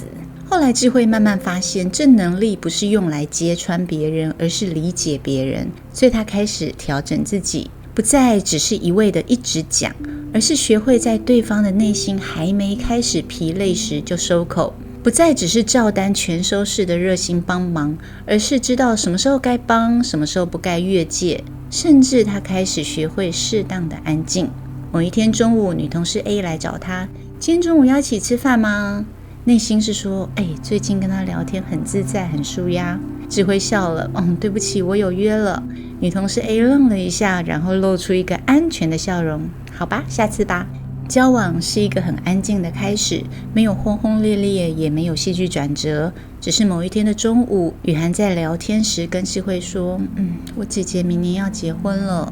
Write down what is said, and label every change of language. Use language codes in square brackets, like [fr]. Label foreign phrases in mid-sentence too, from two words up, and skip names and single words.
[zh] 後來智慧慢慢發現，這能力不是用來揭穿別人，而是理解別人，所以他開始調整自己，不再只是一味的一直講，而是學會在對方的內心還沒開始疲累時就收口，不再只是照單全收式的熱心幫忙，而是知道什麼時候該幫，什麼時候不該越界，甚至他開始學會適當的安靜。某一天中午，女同事 A 來找他，今天中午要一起吃飯嗎？內心是說最近跟他聊天很自在，很舒壓。智慧笑了，對不起，我有約了。女同事 A 愣了一下，然後露出一個安全的笑容，好吧，下次吧。交往是一個很安靜的開始，沒有轟轟烈烈，也沒有戲劇轉折，只是某一天的中午，雨涵在聊天時跟智慧說，我姐姐明年要結婚了。